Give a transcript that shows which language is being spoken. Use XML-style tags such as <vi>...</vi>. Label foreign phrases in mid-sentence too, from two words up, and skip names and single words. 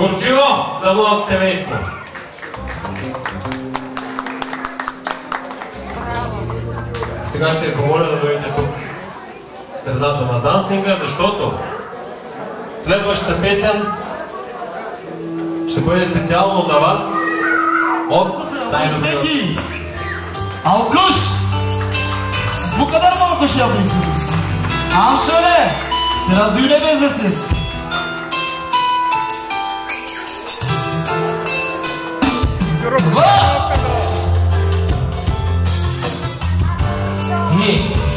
<bg>Горчиво за младото семейство! Сега ще ви помоля да дойдете тук в средата на дансинга, защото следващата песен ще бъде специално за вас от най-добрия.</bg> <tr>Alkış! Siz bu kadar mı alkış yapıyorsunuz? Al şöyle! Biraz düğüne benzesin. İyi.</tr>